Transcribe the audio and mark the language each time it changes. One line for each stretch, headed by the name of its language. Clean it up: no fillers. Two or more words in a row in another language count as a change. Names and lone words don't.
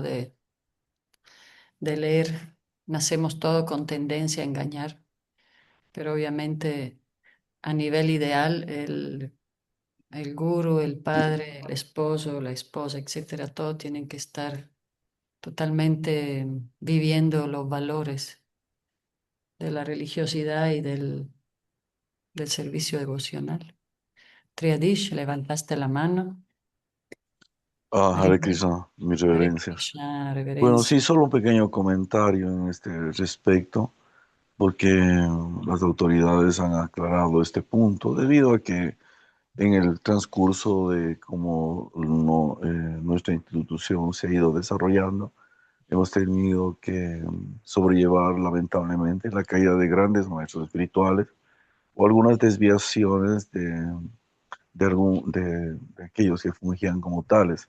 Spanish: de leer, nacemos todos con tendencia a engañar, pero obviamente a nivel ideal, el guru, el padre, el esposo, la esposa, etcétera, todos tienen que estar totalmente viviendo los valores de la religiosidad y del servicio devocional. Triadish, levantaste la mano. Hare Krishna, mis Hare reverencias. Krishna, Bueno, reverencia. sí, solo un pequeño comentario en este respecto, porque las autoridades han aclarado este punto, debido a que en el transcurso de cómo nuestra institución se ha ido desarrollando, hemos tenido que sobrellevar lamentablemente la caída de grandes maestros espirituales o algunas desviaciones de aquellos que fungían como tales.